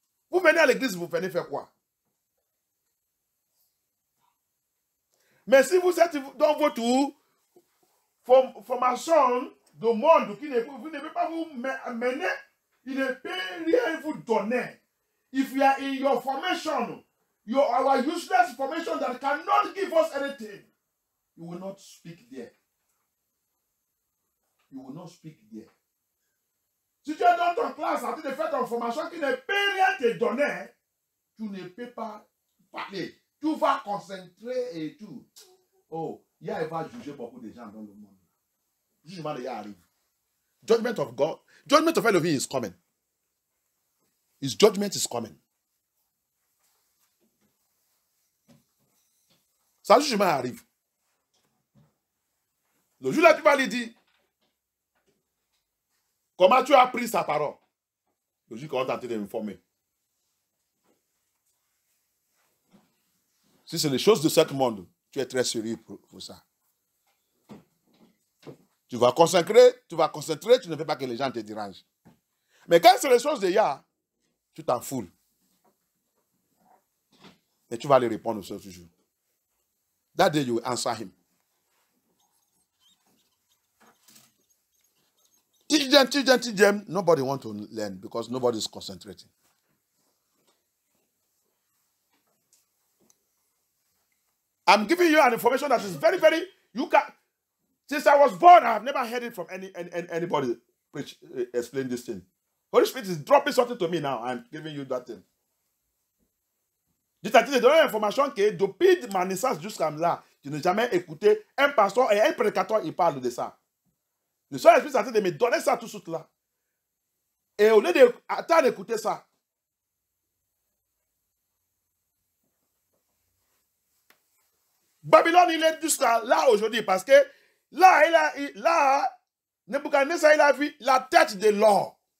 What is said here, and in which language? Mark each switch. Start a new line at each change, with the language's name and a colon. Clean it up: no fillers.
French: Vous venez à l'église, vous venez faire quoi? Mais si vous êtes dans votre formation de monde, vous ne pouvez pas vous mener, il ne peut rien vous donner.
English: If you are in your formation, our useless formation that cannot give us anything, you will not speak there. You will not speak there.
French: Si tu es dans ton classe en train de faire ton formation qui ne peut rien te donner, tu ne peux pas parler. Tu vas concentrer et tout. Oh, Yah va juger beaucoup de gens dans le monde. Jugement de Yah arrive.
English: Judgment of God, judgment of Elohim is coming. His judgment is coming.
French: Sa jugement arrive. Le jour là, tu vas lui dire comment tu as pris sa parole. Le jour qu'on tente de m'informer. Si c'est les choses de ce monde, tu es très sérieux pour ça. Tu vas concentrer, tu ne veux pas que les gens te dérangent. Mais quand c'est les choses de Yah, tu t'en fous. Et tu vas lui répondre ce jour.
English: That day you will answer him. Teach them. Nobody wants to learn because nobody is concentrating. I'm giving you an information that is very, very, you can, since I was born, I have never heard it from anybody explain this thing. Holy Spirit is dropping something to me now. I'm giving you that thing.
French: Je t'ai dit de donner l'information que depuis ma naissance jusqu'à là, je n'ai jamais écouté un pasteur et un prédicateur, il parle de ça. Le Saint-Esprit est en train de me donner ça tout de suite là. Et au lieu d'attendre d'écouter ça, Babylone, il est jusqu'à là aujourd'hui parce que là, Nebuchadnezzar, il a vu la tête de l'or.